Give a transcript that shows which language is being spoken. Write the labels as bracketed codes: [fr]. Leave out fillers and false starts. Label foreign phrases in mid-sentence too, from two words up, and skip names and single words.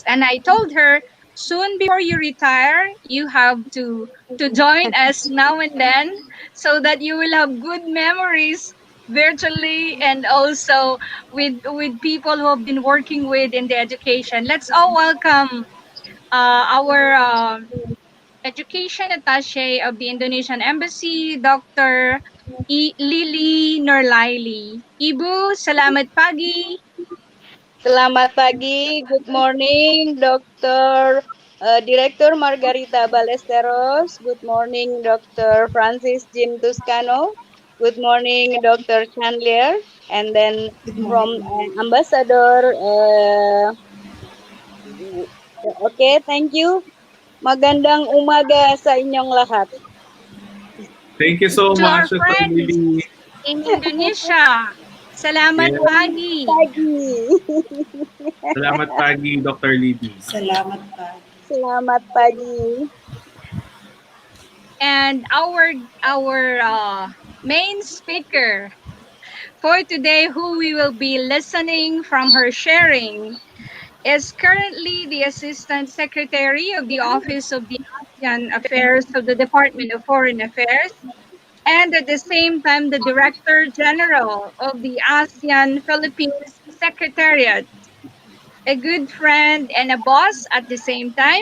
[en] And I told her, soon before you retire, you have to join us now and then so that you will have good memories virtually and also with people who have been working with in the education. Let's all welcome our Education Attache of the Indonesian Embassy, Dr. [id] Lili Nurlaili. Ibu, salamat pagi. Selamat pagi, [en] good morning, Dr. Director Margarita Ballesteros. Good morning, Dr. Francis Jim Tuscano. Good morning, Dr. Chandler. And then Good from morning. Ambassador, okay, thank you. [tl] Magandang umaga sa inyong lahat. [en] Thank you so To our much, Dr. friends Lily. in Indonesia, [id] salamat Yes. pagi. Pagi. Salamat pagi, Dr. Lily. Salamat pa. Selamat pagi. [en] And our main speaker for today, who we will be listening from her sharing, is currently the Assistant Secretary of the Office of the ASEAN Affairs of the Department of Foreign Affairs, and at the same time the Director General of the ASEAN Philippines Secretariat, a good friend and a boss at the same time.